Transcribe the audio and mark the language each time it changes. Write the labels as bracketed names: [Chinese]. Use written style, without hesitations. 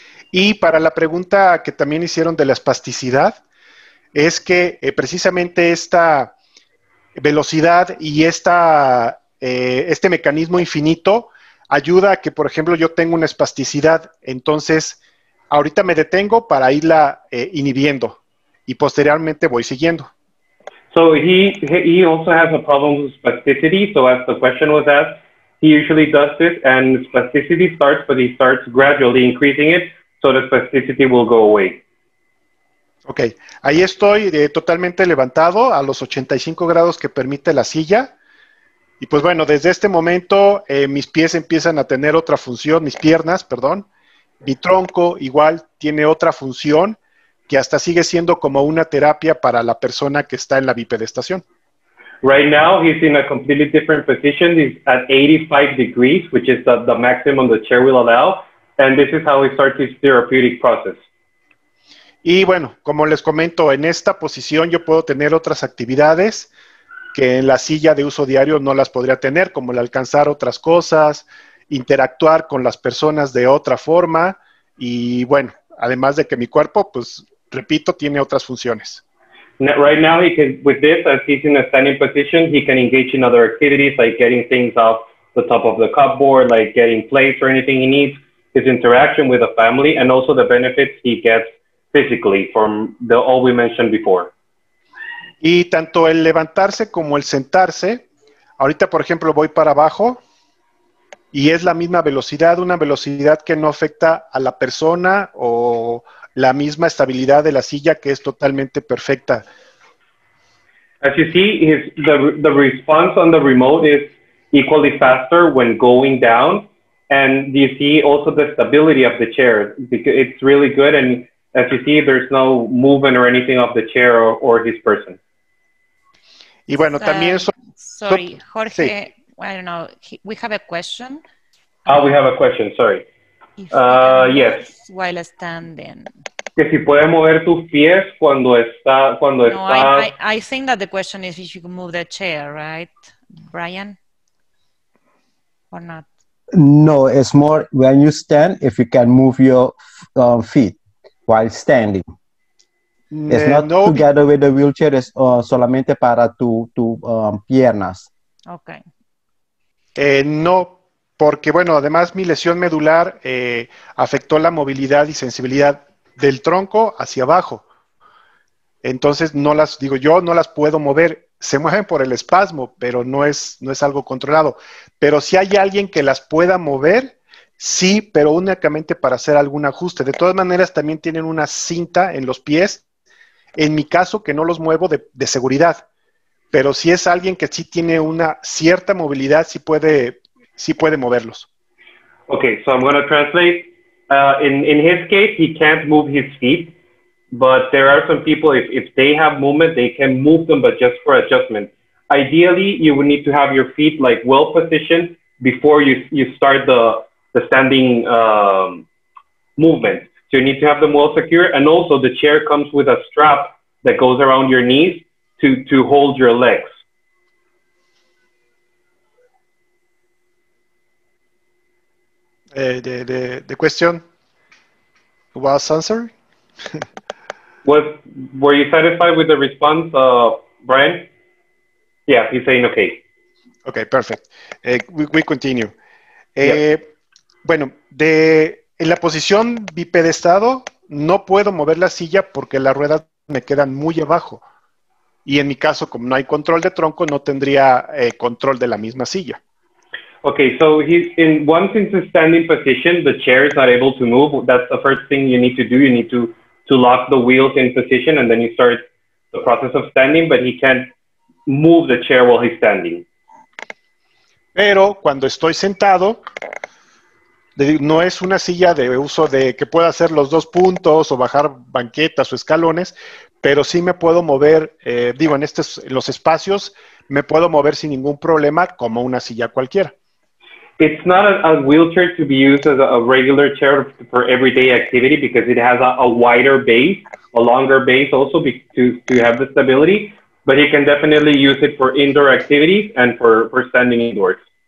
[Spanish] Y para la pregunta que también hicieron de la espasticidad, es que precisamente esta velocidad y este mecanismo infinito ayuda a que, por ejemplo, yo tengo una espasticidad. Entonces, ahorita me detengo para irla inhibiendo y posteriormente voy siguiendo. [English] So he also has a problem with spasticity. So as the question was asked, he usually does this and spasticity starts, but he starts gradually increasing it so the spasticity will go away. [Spanish] Ok, ahí estoy totalmente levantado a los 85 grados que permite la silla. Y pues bueno, desde este momento mis pies empiezan a tener otra función, mis piernas, perdón. Mi tronco igual tiene otra función que hasta sigue siendo como una terapia para la persona que está en la bipedestación. [English] Right now, he's in a completely different position. He's at 85 degrees, which is the maximum the chair will allow. And this is how he starts his therapeutic process. [Spanish] Y bueno, como les comento, en esta posición yo puedo tener otras actividades que en la silla de uso diario no las podría tener, como el alcanzar otras cosas, interactuar con las personas de otra forma y bueno, además de que mi cuerpo, pues repito, tiene otras funciones. [English] Right now, he can, with this, as he's in a standing position, he can engage in other activities like getting things off the top of the cupboard, like getting plates or anything he needs, his interaction with the family, and also the benefits he gets physically from all we mentioned before. [Spanish] Y tanto el levantarse como el sentarse, ahorita por ejemplo voy para abajo y es la misma velocidad, una velocidad que no afecta a la persona o la misma estabilidad de la silla que es totalmente perfecta. [English] As you see, the response on the remote is equally faster when going down, and you see also the stability of the chair. It's really good, and as you see, there's no movement or anything of the chair or his person. [Spanish] Y bueno, también... [English] Sorry, Jorge, [Spanish] sí. [English] I don't know, we have a question. We have a question, sorry. If you can Yes. move while standing. [Spanish] Que si puedes mover tus pies cuando está, [English] No, I think that the question is if you can move the chair, right, Brian? Or not? No, it's more when you stand, if you can move your feet while standing. It's not No, together with the wheelchair, [Spanish] es solamente para tu piernas. [English] Okay. [Spanish] No, porque bueno, además mi lesión medular afectó la movilidad y sensibilidad del tronco hacia abajo. Entonces no las puedo mover. Se mueven por el espasmo, pero no es algo controlado. Pero si hay alguien que las pueda mover, sí, pero únicamente para hacer algún ajuste. De todas maneras, también tienen una cinta en los pies. En mi caso, que no los muevo de seguridad. Pero si es alguien que sí tiene una cierta movilidad, sí puede moverlos. [English] Okay, so I'm going to translate. In his case, he can't move his feet, but there are some people, if they have movement, they can move them, but just for adjustment. Ideally, you would need to have your feet like well positioned before you start the standing movement. So you need to have them well secure, and also the chair comes with a strap that goes around your knees to hold your legs. The question was answered? Were you satisfied with the response, Brian? Yeah, he's saying okay. Okay, perfect. We continue. Yeah. [Spanish] Bueno, en la posición bipedestado no puedo mover la silla porque las ruedas me quedan muy abajo. Y en mi caso, como no hay control de tronco, no tendría control de la misma silla. [English] Okay, so once in the standing position, the chair is not able to move. That's the first thing you need to do. You need to lock the wheels in position, and then you start the process of standing, but he can't move the chair while he's standing. [Spanish] Pero cuando estoy sentado, no es una silla de uso de que pueda hacer los 2 puntos o bajar banquetas o escalones, pero sí me puedo mover, en los espacios, me puedo mover sin ningún problema como una silla cualquiera. [English] It's not a wheelchair to be used as a regular chair for everyday activity because it has a wider base, a longer base also to have the stability, but you can definitely use it for indoor activities and for standing indoors.